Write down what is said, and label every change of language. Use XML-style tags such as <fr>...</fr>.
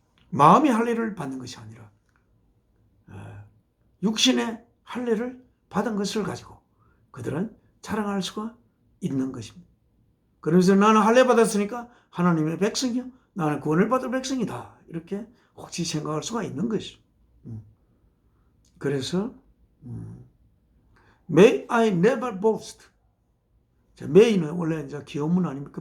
<ko>마음의 할례를 받는 것이 아니라 육신의 할례를 받은 것을 가지고 그들은 자랑할 수가 있는 것입니다. 그러면서 나는 할례 받았으니까 하나님의 백성이요, 나는 구원을 받을 백성이다, 이렇게 혹시 생각할 수가 있는 것이죠. 그래서</ko> <en>May I never boast.</en> <ko>may는 원래 이제 기호문 아닙니까?</ko>